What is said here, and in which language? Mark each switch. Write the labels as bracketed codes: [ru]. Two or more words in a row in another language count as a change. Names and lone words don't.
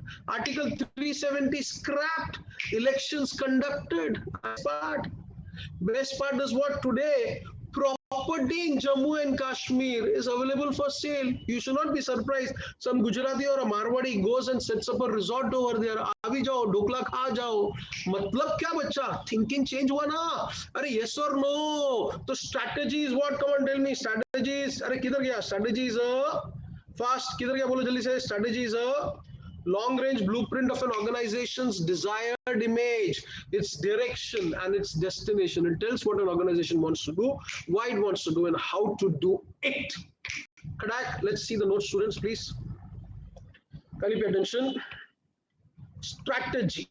[en] Article 370 scrapped. Elections conducted. Best part is what today, property in Jammu and Kashmir is available for sale. You should not be surprised. Some Gujarati or a Marwadi goes and sets up a resort over there. [gu] આવી જાઓ, [hi] ढोकला खा जाओ। मतलब क्या बचा? [en] Thinking change [hi] हुआ ना? [en] Are yes or no? So strategy is what? Come on, tell me. Strategies. [hi] अरे किधर गया? [en] Strategy is a fast. [hi] किधर गया बोलो जल्दी से. [en] Strategy is a long-range blueprint of an organization's desired image, its direction and its destination. It tells what an organization wants to do, why it wants to do, and how to do it. Correct? Let's see the notes, students, please. Can you pay attention? Strategy.